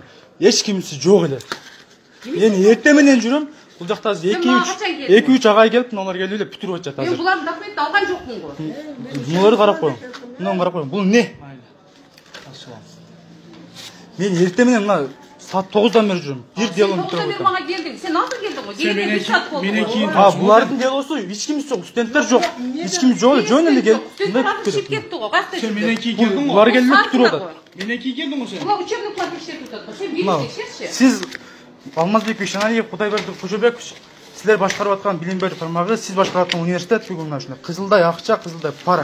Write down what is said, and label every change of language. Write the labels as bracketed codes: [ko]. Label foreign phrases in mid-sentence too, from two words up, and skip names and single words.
[kk] Ешкімсі жоқ еле. Мен ертеменен жүрем. Бұл жақта 2-3 ағай келіп, мыналар келіп бүтіріп жатыр. Мен бұлардың документті алған жоқпын ғой. Мыналарды қарап қойың. Мынаны қарап қойың. Бұл не? Мен ертеменен мына [tr] saat 9'dan beri [kk] жүрем. [tr] Bir delonu [kk] бүтіріп жатыр. Сен 9'dan бері маған келдің. Сен алды келдің ғой. Дегенде 1 saat болды. Бұлардың делосы ешкіміз жоқ, студенттер жоқ. Ешкіміз жоқ. Жөнінде келіп. Студенттер шет кетті ғой. Қаяқта Сен менен кейін келдің ғой. Бұлар келіп бүтіріп жатыр. Менен кейін келдің ғой сен. Бұлар [ru] учебный план [kk] тексеріп жатыр. Сен билік тексерші. Сіз Алмазбек Шаналиев, Құдайберді Қожабекович, сіздер басқарып жатқан білім беру тармағы, сіз басқарып жатқан университет бүгін үшін қызылдай ақша, қызылдай пара.